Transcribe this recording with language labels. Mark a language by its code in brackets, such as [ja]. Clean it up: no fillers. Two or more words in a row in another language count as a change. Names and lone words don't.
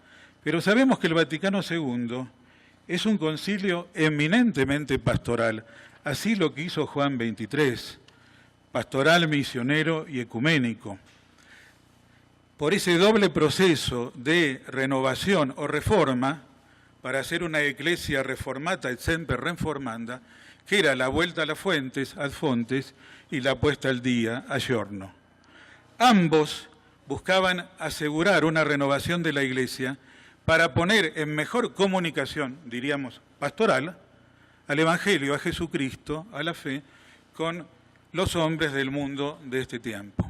[es] Pero sabemos que el Vaticano II es un concilio eminentemente pastoral. Así lo que hizo Juan XXIII, pastoral, misionero y ecuménico. Por ese doble proceso de renovación o reforma, para hacer una [la] Ecclesia reformata et semper reformanda, [es] que era la vuelta a las fuentes, [la] ad fontes, [es] y la puesta al día, [it] a giorno. [es] Ambos buscaban asegurar una renovación de la Iglesia para poner en mejor comunicación, diríamos, pastoral, al Evangelio, a Jesucristo, a la fe, con los hombres del mundo de este tiempo.